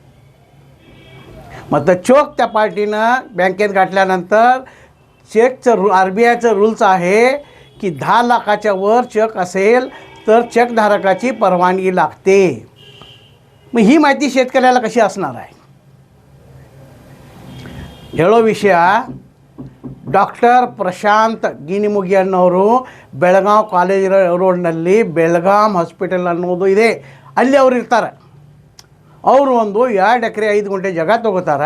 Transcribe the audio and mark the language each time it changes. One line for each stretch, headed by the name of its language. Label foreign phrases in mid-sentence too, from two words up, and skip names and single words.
Marathi: मग चोक त्या पार्टीनं बँकेत गाठल्यानंतर चेकचं RBIचं रूल्स आहे की 10 लाखाच्या वर चेक असेल तर चेकधारकाची परवानगी लागते. मग ही माहिती शेतकऱ्याला कशी असणार आहे?
Kannada: ಹೇಳೋ ವಿಷಯ, ಡಾಕ್ಟರ್ ಪ್ರಶಾಂತ್ ಗಿನಿಮುಗಿ ಅನ್ನೋರು ಬೆಳಗಾವಿ ಕಾಲೇಜ್ ರೋಡ್ನಲ್ಲಿ ಬೆಳಗಾಂ ಹಾಸ್ಪಿಟಲ್ ಅನ್ನೋದು ಇದೆ, ಅಲ್ಲಿ ಅವ್ರು ಇರ್ತಾರೆ. ಅವರು ಒಂದು 2 ಎಕರೆ 5 ಗುಂಟೆ ಜಾಗ ತೊಗೋತಾರೆ.